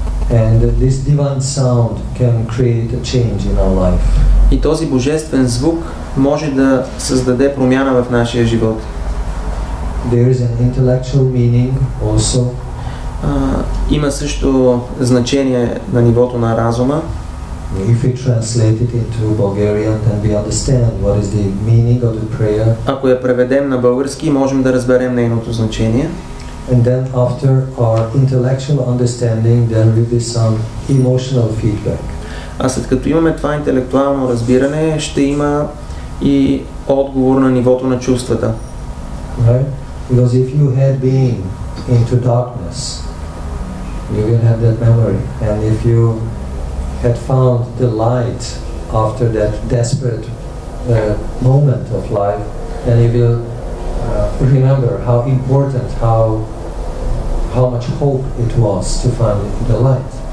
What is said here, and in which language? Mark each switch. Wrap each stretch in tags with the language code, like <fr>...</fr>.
<en>And this divine sound can create a change in our life.</en> <bg>И този божествен звук може да създаде промяна в нашия живот.</bg> <en>There is an intellectual meaning also.</en> <bg>Има също значение на нивото на разума.</bg> <en>If we translate it into Bulgarian, then we understand what is the meaning of the prayer.</en> <bg>Ако я преведем на български, можем да разберем нейното значение.</bg> <en>And then after our intellectual understanding, there will be some emotional feedback.</en> <bg>А след като имаме това интелектуално разбиране, ще има и отговор на нивото на чувствата.</bg> <en>Right? Because if you had been into darkness, you will have that memory. And if you had found the light after that desperate moment of life, then you will remember how important, how much hope it was to find the light.</en>